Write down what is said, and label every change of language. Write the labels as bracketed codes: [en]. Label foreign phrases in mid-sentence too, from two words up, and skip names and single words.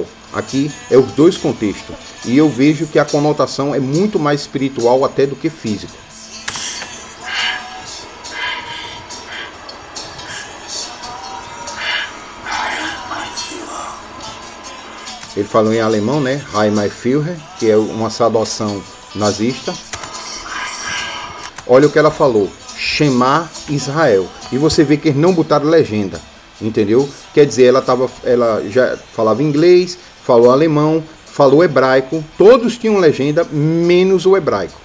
[pt] Aqui é os dois contextos. E eu vejo que a conotação é muito mais espiritual até do que físico. Ele falou em alemão, né? [de] Heil mein Führer, [pt] que é uma saudação nazista. Olha o que ela falou. [he] Shema Israel. [pt] E você vê que eles não botaram legenda. Entendeu? Quer dizer, ela já falava inglês, falou alemão, falou hebraico. Todos tinham legenda, menos o hebraico.